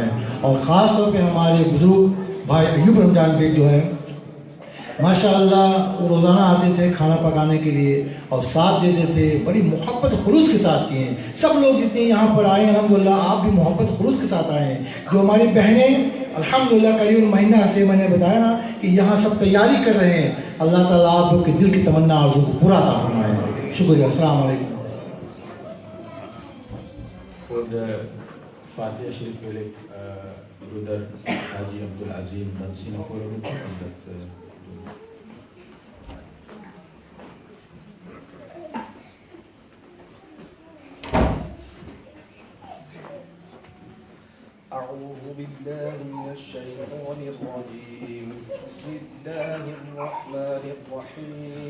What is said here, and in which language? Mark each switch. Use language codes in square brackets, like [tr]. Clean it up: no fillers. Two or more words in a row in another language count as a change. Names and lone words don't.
[ur] اور خاص طور پہ ہمارے بزرگ بھائی ایوب رمضان بیگ جو ہے ماشاء اللہ, وہ روزانہ آتے تھے کھانا پکانے کے لیے اور ساتھ دیتے تھے, بڑی محبت خلوص کے ساتھ کیے ہیں. سب لوگ جتنے یہاں پر آئے ہیں الحمدللہ, آپ بھی محبت خلوص کے ساتھ آئے ہیں. جو ہماری بہنیں الحمدللہ قریب مہینہ سے میں نے بتایا نا کہ یہاں سب تیاری کر رہے ہیں, اللہ تعالیٰ آپ لوگ کے دل کی تمنا آرزو کو پورا عطا فرمائے. شکریہ. [ar] السلام علیکم. [nl] Voor de Fatiha Sharif wil ik broeder Haji Abdul Azim Nansi naar voren roepen om dat te doen. [ar] أعوذ بالله من الشيطان الرجيم. بسم الله الرحمن الرحيم.